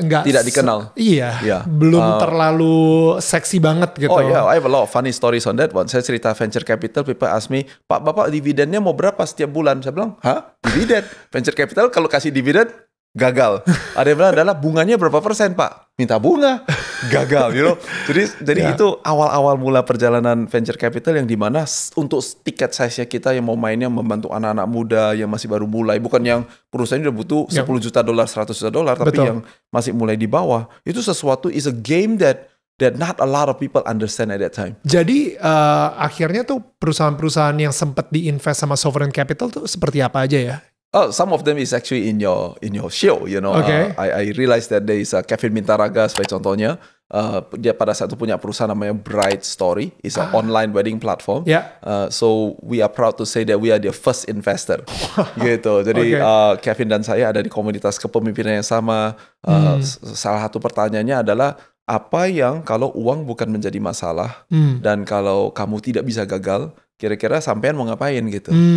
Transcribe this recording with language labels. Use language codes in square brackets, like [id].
[id] tidak dikenal. Iya, belum terlalu seksi banget gitu. [en] Oh yeah, I have a lot of funny stories on that one. [id] Saya cerita venture capital, [en] people ask me, [id] Pak Bapak dividennya mau berapa setiap bulan? Saya bilang, hah? Dividen? Venture capital kalau kasih dividen gagal. Ada yang bilang adalah bunganya berapa persen Pak? Minta bunga, gagal, [en] you know. [id] Jadi itu awal-awal mula perjalanan venture capital yang dimana untuk tiket size-nya kita yang mau mainnya membantu anak-anak muda yang masih baru mulai, bukan yang perusahaannya udah butuh 10 juta dolar, 100 juta dolar, tapi yang masih mulai di bawah. Itu sesuatu [en] is a game that not a lot of people understand at that time. [id] Jadi akhirnya tuh perusahaan-perusahaan yang sempat diinvest sama Sovereign Capital tuh seperti apa aja ya? [en] Oh, some of them is actually in your show, you know. I realized that there is Kevin Mintaraga [id] sebagai contohnya. Dia pada saat itu punya perusahaan namanya Bright Story, [en] is an online wedding platform. So we are proud to say that we are the first investor. [id] Gitu. Jadi Kevin dan saya ada di komunitas kepemimpinan yang sama. Salah satu pertanyaannya adalah apa yang kalau uang bukan menjadi masalah dan kalau kamu tidak bisa gagal, kira-kira sampean mau ngapain gitu.